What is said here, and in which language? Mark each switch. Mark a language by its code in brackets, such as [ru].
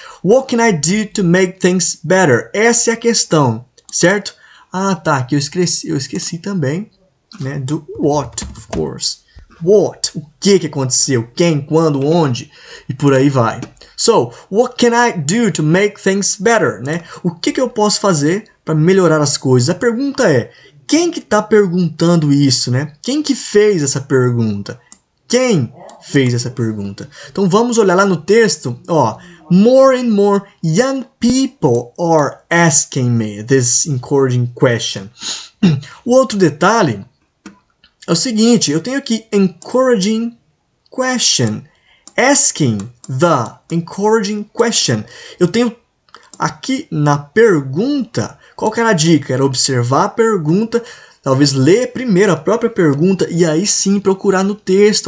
[en] What can I do to make things better? [pt] Essa é a questão, certo? Ah, tá, aqui eu esqueci também, né, do what, [en] of course. [pt] What, o que aconteceu? Quem, quando, onde? E por aí vai. [en] So, what can I do to make things better? [pt] Né? O que eu posso fazer para melhorar as coisas? A pergunta é, quem que está perguntando isso? Né? Quem que fez essa pergunta? Quem fez essa pergunta? Então vamos olhar lá no texto, ó. [en] More and more young people are asking me this encouraging question. [pt] O outro detalhe é o seguinte, eu tenho aqui [en] encouraging question. Asking the encouraging question. [pt] Eu tenho aqui na pergunta, qual que era a dica? Era observar a pergunta, talvez ler primeiro a própria pergunta e aí sim procurar no texto.